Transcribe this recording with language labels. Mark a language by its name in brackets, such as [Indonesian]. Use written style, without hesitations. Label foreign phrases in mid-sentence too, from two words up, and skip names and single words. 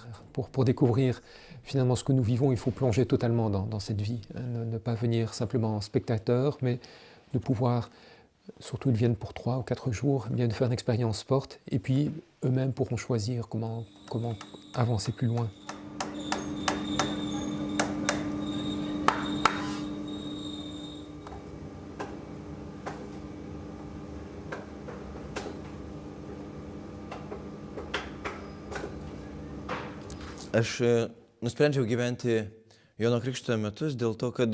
[French] Pour découvrir finalement ce que nous vivons, il faut plonger totalement dans cette vie. Ne pas venir simplement en spectateur, mais de pouvoir, surtout ils viennent pour 3 ou 4 jours, bien de faire une expérience forte, et puis eux-mêmes pourront choisir comment avancer plus loin. [Lithuanian] Aš nusprendžiau gyventi Jono Krikštytojo metus dėl to, kad